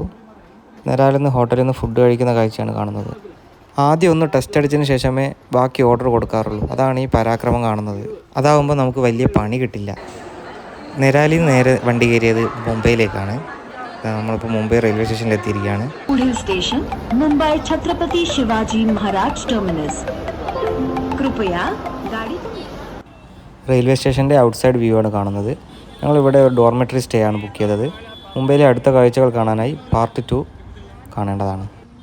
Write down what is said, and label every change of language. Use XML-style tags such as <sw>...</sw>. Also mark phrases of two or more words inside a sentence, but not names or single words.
<ml>നെരാലിൽ നിന്ന് ഹോട്ടലിൽ നിന്ന് ഫുഡ് കഴിക്കുന്ന കാഴ്ചയാണ് കാണുന്നത്. ആദ്യം ഒന്ന് ടെസ്റ്റ് അടിച്ചതിന് ശേഷമേ ബാക്കി ഓർഡർ കൊടുക്കാറുള്ളൂ. അതാണ് ഈ പരാക്രമം കാണുന്നത്. അതാവുമ്പോൾ നമുക്ക് വലിയ പണി കിട്ടില്ല. നെരാലിൽ നിന്ന് നേരെ വണ്ടി കയറിയത് മുംബൈയിലേക്കാണ്. നമ്മളിപ്പോൾ മുംബൈ റെയിൽവേ സ്റ്റേഷനിൽ എത്തിയിരിക്കുകയാണ്.</ml> <hi>स्टेशन मुंबई छत्रपति शिवाजी महाराज टर्मिनस कृपया गाड़ी</hi> <ml>റെയിൽവേ സ്റ്റേഷൻ്റെ ഔട്ട്സൈഡ് വ്യൂ ആണ് കാണുന്നത്. ഞങ്ങളിവിടെ ഡോർമെറ്ററി സ്റ്റേ ആണ് ബുക്ക് ചെയ്തത്. മുംബൈയിലെ അടുത്ത കാഴ്ചകൾ കാണാനായി പാർട്ട് 2 കാണേണ്ടതാണ്.</ml>